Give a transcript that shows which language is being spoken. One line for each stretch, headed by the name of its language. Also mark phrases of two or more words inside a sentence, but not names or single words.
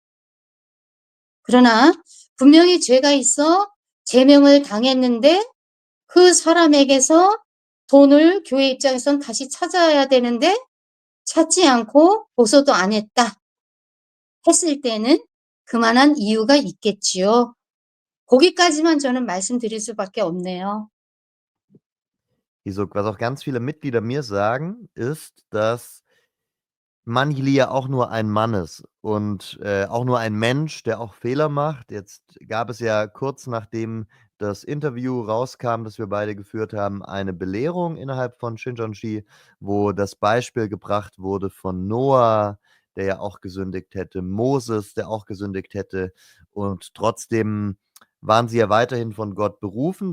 Korean: 그러나 분명히 죄가 있어 제명을 당했는데 그 사람에게서 돈을 교회 입장에서는 다시 찾아야 되는데 찾지 않고 고소도 안 했다 했을 때는 그만한 이유가 있겠지요. 거기까지만 저는 말씀드릴 수밖에 없네요.
German: Isok, was auch ganz viele Mitglieder mir sagen, ist, dass Manjili ja auch nur ein Mann ist und auch nur ein Mensch, der auch Fehler macht. Jetzt gab es ja kurz nachdem das Interview rauskam, das wir beide geführt haben, eine Belehrung innerhalb von Shincheonji, wo das Beispiel gebracht wurde von Noah, der ja auch gesündigt hätte, Moses, der auch gesündigt hätte, und trotzdem waren sie ja weiterhin von Gott berufen.